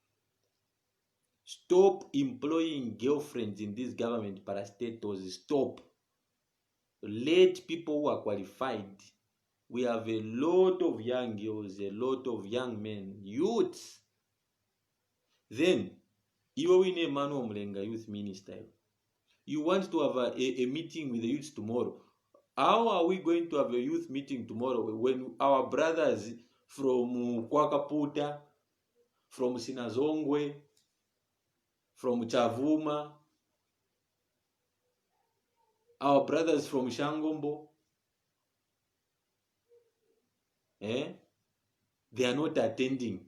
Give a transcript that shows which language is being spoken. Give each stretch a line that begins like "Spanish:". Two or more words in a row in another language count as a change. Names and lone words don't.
English: Stop employing girlfriends in this government parastatals. Stop. Let people who are qualified. We have a lot of young girls, a lot of young men, youths Then
Bemba: iwe wine mano omulenga
English: youth minister, you want to have a meeting with the youths tomorrow. How are we going to have a youth meeting tomorrow when our brothers from Kwakaputa, from Sinazongwe, from Chavuma, our brothers from Shangombo, they are not attending?